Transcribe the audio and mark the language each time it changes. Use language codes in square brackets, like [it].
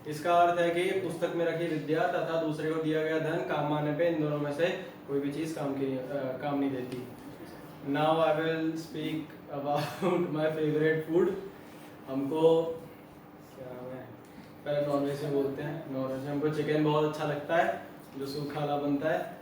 [hi] इसका अर्थ है कि पुस्तक में रखी विद्या तथा दूसरे को दिया गया धन काम आने पे इन दोनों में से कोई भी चीज काम नहीं देती। [en] Now I will speak about my favorite food. [hi] हमको क्या नाम है, पहले नॉनवेज में बोलते हैं। नॉनवेज में हमको चिकन बहुत अच्छा लगता है जो सूखा वाला बनता है।